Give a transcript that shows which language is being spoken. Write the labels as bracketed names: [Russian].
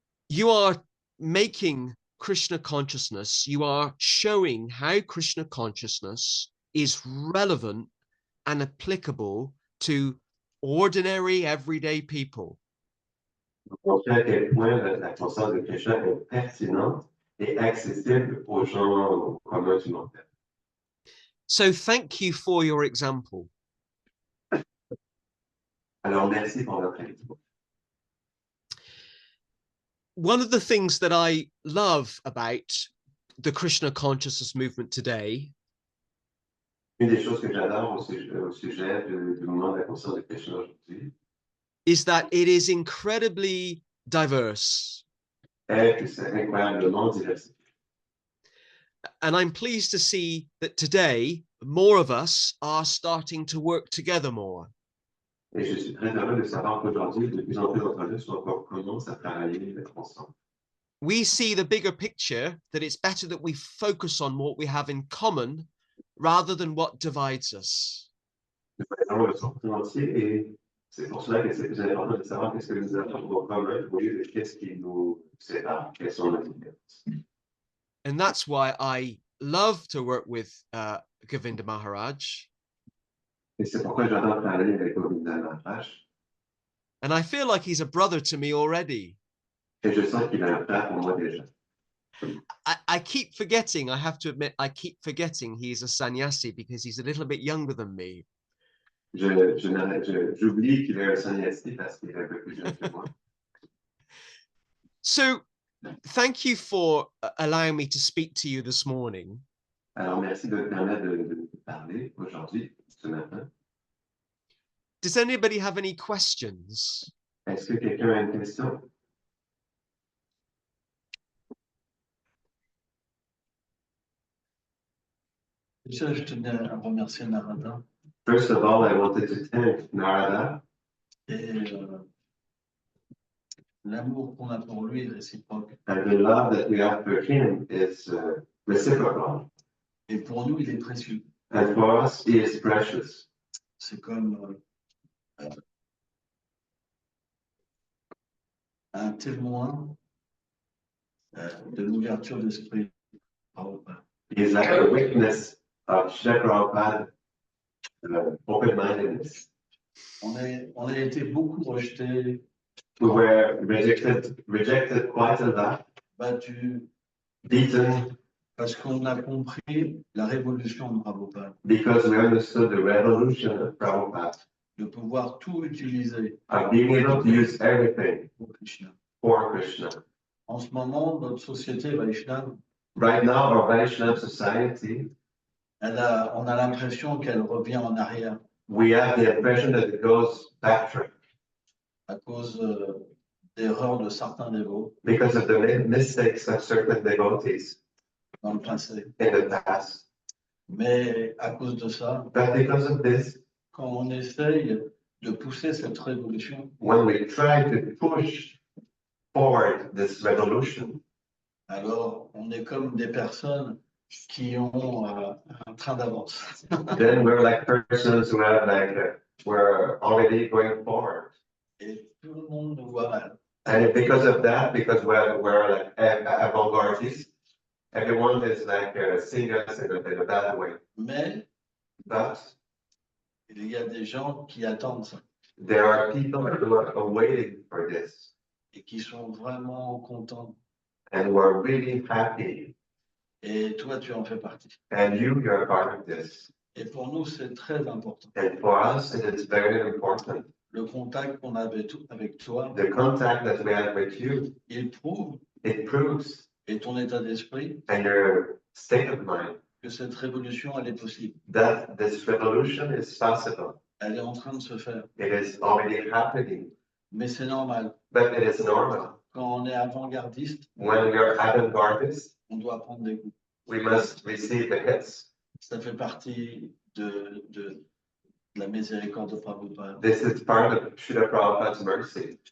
[English] You are making Krishna consciousness, you are showing how Krishna consciousness is relevant and applicable to ordinary, everyday people. [French] montrer à quel point la conscience de Krishna est pertinente et accessible aux gens communs du monde. [English] So thank you for your example. [French] Alors, merci pour votre exemple. [English] One of the things that I love about the Krishna consciousness movement today [French] Une des choses que j'adore au sujet du mouvement de la conscience de Krishna aujourd'hui [English] is that it is incredibly diverse. [French] est que c'est incroyablement diversifié. [English] And I'm pleased to see that today more of us are starting to work together more. [French] Et je suis très heureux de savoir qu'aujourd'hui, de plus en plus d'entre nous commencent à travailler ensemble. [English] We see the bigger picture, that it's better that we focus on what we have in common rather than what divides us. [French] Nous voyons le sens entier et c'est pour cela que c'est plus important de savoir qu'est-ce que nous avons en commun au lieu de qu'est-ce qui nous sépare, quelles sont nos différences. [English] And that's why I love to work with Govinda Maharaj. [French] Et c'est pourquoi j'adore travailler avec Govinda Maharaj. [English] And I feel like he's a brother to me already. [French] Et je sens qu'il a un frère pour moi déjà. [English] I keep forgetting, I have to admit, I keep forgetting he's a sannyasi because he's a little bit younger than me. [French] J'oublie qu'il est un sannyasi parce qu'il est un peu plus jeune que moi. [English] So thank you for allowing me to speak to you this morning. [French] Alors, merci de me permettre de parler aujourd'hui, ce matin. [English] Does anybody have any questions? [French] Est-ce que quelqu'un a une question? Déjà, je tenais à remercier Narada [English] First of all, I wanted to thank Narada. [French] et l'amour qu'on a pour lui est réciproque. [English] And the love that we have for him is reciprocal. [French] Et pour nous, il est précieux. [English] And for us, he is precious. [French] C'est comme un témoin de l'ouverture d'esprit. [English] He is like a witness of Srila Prabhupada open-mindedness. [French] On a été beaucoup rejetés, [English] We were rejected quite a lot, [French] battus, [English] beaten, [French] parce qu'on a compris la révolution de Prabhupada, [English] because we understood the revolution of Prabhupada, [French] de pouvoir tout utiliser [English] of being able to use everything [French] pour Krishna. [English] for Krishna. [French] En ce moment, notre société Vaishnava, [English] Right now, our Vaishnava society, [French] on a l'impression qu'elle revient en arrière [English] we have the impression that it goes backtrack [French] à cause d'erreurs de certains dévots [English] because of the mistakes of certain devotees [French] dans le passé. [English] in the past. [French] Mais à cause de ça, [English] But because of this, [French] quand on essaye de pousser cette révolution, [English] when we try to push forward this revolution, [French] alors on est comme des personnes qui ont un train d'avance. [English] then we're like persons who have we're already going forward. [French] Et tout le monde nous voit mal. [English] And because of that, because we're like avant-gardistes, everyone is like seeing us in a bad way. [French] Mais [English] But [French] il y a des gens qui attendent ça [English] there are people who are waiting for this [French] et qui sont vraiment contents. [English] and who are really happy. [French] Et toi, tu en fais partie. [English] And you're part of this. [French] Et pour nous, c'est très important. [English] And for us, it is very important. [French] Le contact qu'on avait avec toi, [English] The contact that we have with you, [French] il prouve, [English] it proves, [French] et ton état d'esprit, [English] and your state of mind, [French] que cette révolution, elle est possible. [English] that this revolution is possible. [French] Elle est en train de se faire. [English] It is already happening, [French] Mais c'est normal. [English] but it is normal. [French] Quand on est avant-gardiste, [English] When we are avant-gardists, [French] on doit prendre des coups. [English] we must receive the hits. [French] Ça fait partie de la miséricorde de Prabhupada. [English] This is part of Srila Prabhupada's mercy.